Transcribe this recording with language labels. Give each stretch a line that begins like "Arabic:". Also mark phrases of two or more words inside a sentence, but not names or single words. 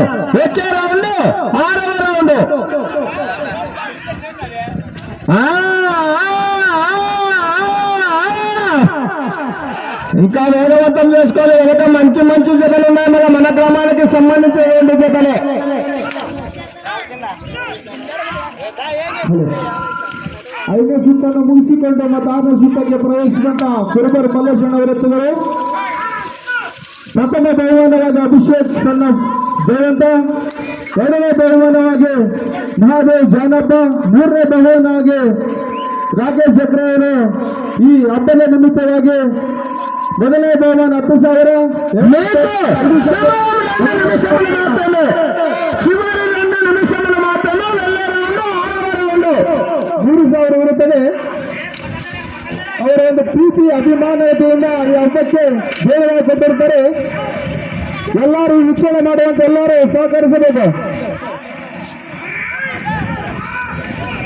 Telugu: వచ్చే రౌండ్ 6వ రౌండ్. ఇంకా వేగవంతం చేసుకోవాలి. ఎగట మంచి మంచి జతలు ఉన్నాయి. మన గ్రామానికి సంబంధించిన జతలే.
Kannada: ಐದನೇ ಸುತ್ತನ್ನು ಮುಗಿಸಿಕೊಂಡು ಮತ್ತು 6ನೇ ಸುತ್ತಕ್ಕೆ ಪ್ರವೇಶಿಸಿದಂತ ಕುರುಬರು ಮಲ್ಲೇಶ್ವರ ಎತ್ತುಗಳು. ಪ್ರಥಮ ಬಹುಮಾನವಾಗಿ ಅಭಿಷೇಕ್ ಸಣ್ಣ ಜಯವಂತ, ಎರಡನೇ ಬಹುಮಾನವಾಗಿ ಮಹಾದೇವ್ ಜಾನಪ್ಪ, ಮೂರನೇ ಬಹುಮಾನವಾಗಿ ರಾಕೇಶ್ ಜಕ್ರವರು. ಈ ಹಬ್ಬದ ನಿಮಿತ್ತವಾಗಿ ಮೊದಲನೇ ಬಹುಮಾನ 10,000.
Telugu: చివరి 2 నిమిషములు మాత్రమే. వెళ్ళే రౌండ్ 6వ రౌండ్ 3,000 ಇರುತ್ತದೆ.
Kannada: ಅವರ ಒಂದು ಪ್ರೀತಿ ಅಭಿಮಾನತೆಯಿಂದ ಈ ಹಬ್ಬಕ್ಕೆ ದೇವರಾಗಿ ಕೊಟ್ಟಿರ್ತಾರೆ. ಎಲ್ಲರೂ ವೀಕ್ಷಣೆ ಮಾಡುವಂತ ಎಲ್ಲರೂ ಸಹಕರಿಸಬೇಕು.